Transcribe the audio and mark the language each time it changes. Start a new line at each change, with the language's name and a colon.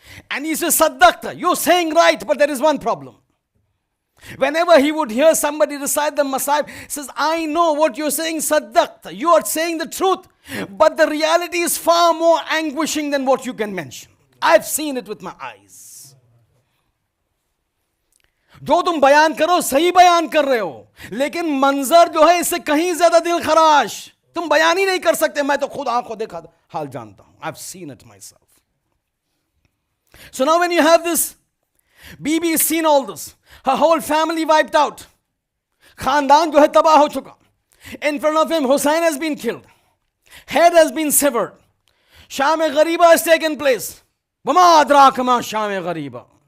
English: And he says, Saddaqta, you're saying right, but there is one problem. Whenever he would hear somebody recite the masahib, he says, I know what you're saying, Saddaqta, you are saying the truth, but the reality is far more anguishing than what you can mention. I've seen it with my eyes.
Hindi: जो तुम बयान करो सही बयान कर रहे हो, लेकिन मंजर जो है इससे कहीं ज्यादा दिल खराश, तुम बयान ही नहीं कर सकते. मैं तो खुद आंखों देखा हाल जानता हूं.
English: I've seen it myself. So now when you have this, Bibi has seen all this. Her whole family wiped out.
Hindi: Khandan jo hai tabah ho chuka.
English: In front of him, Husain has been killed. Head has been severed. Sham-e-Ghariba has taken place.
Arabic: Wama adraka ma Sham-e-Ghariba.